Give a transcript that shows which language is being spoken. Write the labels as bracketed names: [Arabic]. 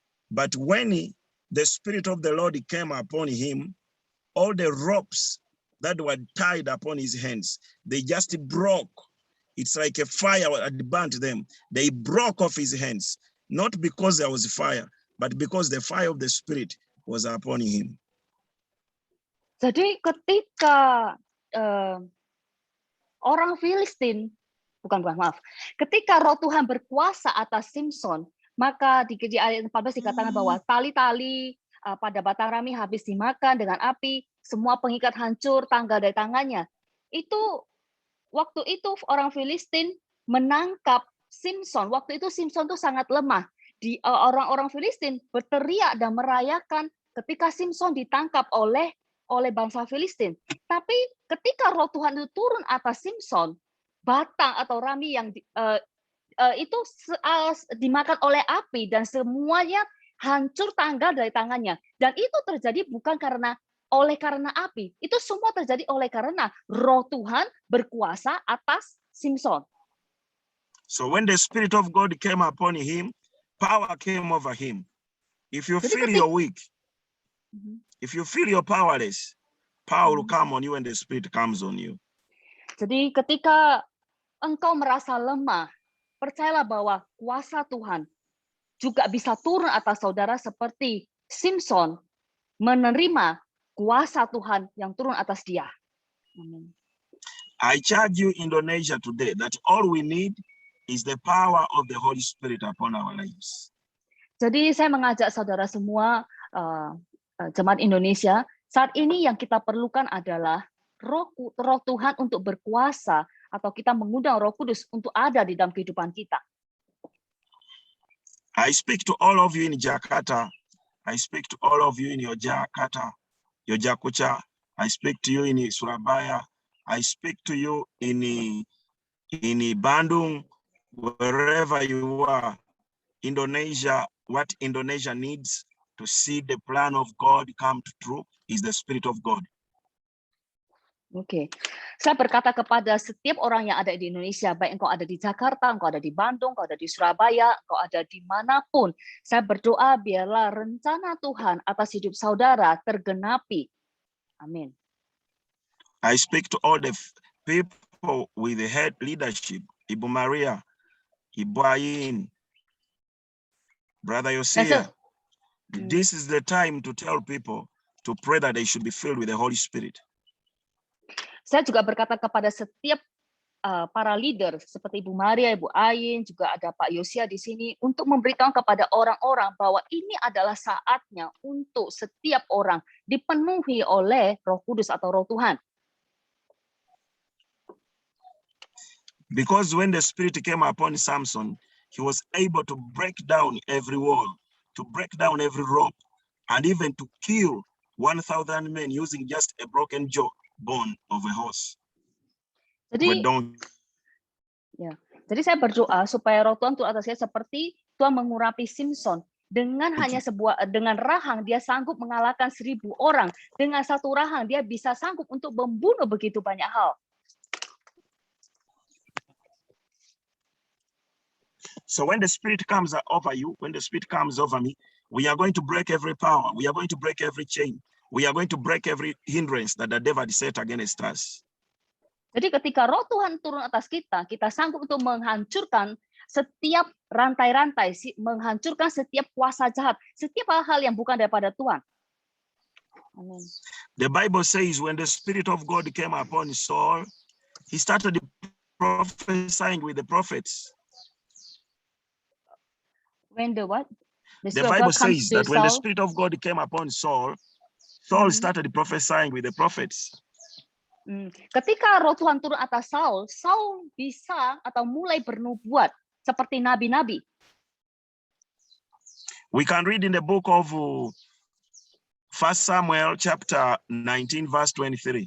[English] But when the Spirit of the Lord came upon him, all the ropes that were tied upon his hands, they just broke. It's like a fire had burnt them. They broke off his hands, not because there was fire, but because the fire of the Spirit was upon him. [Indonesian] Jadi ketika orang Filistin, ketika roh Tuhan berkuasa atas Simson, maka di ayat 14 dikatakan bahwa tali-tali pada batang rami habis dimakan dengan api, semua pengikat hancur, tanggal dari tangannya. Waktu itu orang Filistin menangkap Simson. Waktu itu Simson itu sangat lemah. Orang-orang Filistin berteriak dan merayakan ketika Simson ditangkap oleh bangsa Filistin. Tapi ketika roh Tuhan itu turun atas Simson, batang atau rami yang itu dimakan oleh api dan semuanya hancur tanggal dari tangannya. Dan itu terjadi bukan karena api. Itu semua terjadi oleh karena roh Tuhan berkuasa atas Simson. [English] So when the Spirit of God came upon him, power came over him. If you feel you're weak, if you feel you're powerless, power will come on you when the Spirit comes on you. [Indonesian] Jadi ketika engkau merasa lemah, percayalah bahwa kuasa Tuhan juga bisa turun atas saudara seperti Simson menerima kuasa Tuhan yang turun atas dia. [English] Amen. I charge you, Indonesia, today that all we need is the power of the Holy Spirit upon our lives. [Indonesian] Jadi saya mengajak saudara semua, jemaat Indonesia, saat ini yang kita perlukan adalah roh Tuhan untuk berkuasa, atau kita mengundang Roh Kudus untuk ada di dalam kehidupan kita. [English] I speak to all of you in Jakarta. I speak to all of you in your Jakarta, your Jakucha. I speak to you in Surabaya. I speak to you in Bandung, wherever you are. Indonesia, what Indonesia needs to see the plan of God come true is the Spirit of God. [Indonesian] Oke, saya berkata kepada setiap orang yang ada di Indonesia, baik engkau ada di Jakarta, engkau ada di Bandung, engkau ada di Surabaya, engkau ada dimanapun, saya berdoa biarlah rencana Tuhan atas hidup saudara tergenapi. Amin. [English] I speak to all the people with the head leadership, Ibu Maria, Ibu Ayin, Brother Yosia. This is the time to tell people to pray that they should be filled with the Holy Spirit. [Indonesian] Saya juga berkata kepada setiap para leader seperti Ibu Maria, Ibu Ayin, juga ada Pak Yosia di sini untuk memberitahu kepada orang-orang bahwa ini adalah saatnya untuk setiap orang dipenuhi oleh Roh Kudus atau Roh Tuhan. [English] Because when the Spirit came upon Samson, he was able to break down every wall, to break down every rope, and even to kill 1,000 men using just a broken bone of a horse. [Indonesian] Jadi saya berdoa supaya Roh Tuhan turun atas saya seperti Tuhan mengurapi Simson dengan dengan rahang dia sanggup mengalahkan 1,000 orang. Dengan satu rahang dia bisa sanggup untuk membunuh begitu banyak hal. [English] So when the Spirit comes over you, when the Spirit comes over me, We are going to break every power. We are going to break every chain. We are going to break every hindrance that the devil set against us. [Indonesian] Jadi ketika roh Tuhan turun atas kita, kita sanggup untuk menghancurkan setiap rantai-rantai, menghancurkan setiap kuasa jahat, setiap hal-hal yang bukan daripada Tuhan. Amin. [English] The Bible says when the Spirit of God came upon Saul, he started prophesying with the prophets. When the what? The Bible says that when the Spirit of God came upon Saul, Saul started prophesying with the prophets. [Indonesian] Ketika roh Tuhan turun atas Saul, Saul bisa atau mulai bernubuat seperti nabi-nabi. [English] We can read in the book of 1 Samuel chapter 19 verse 23.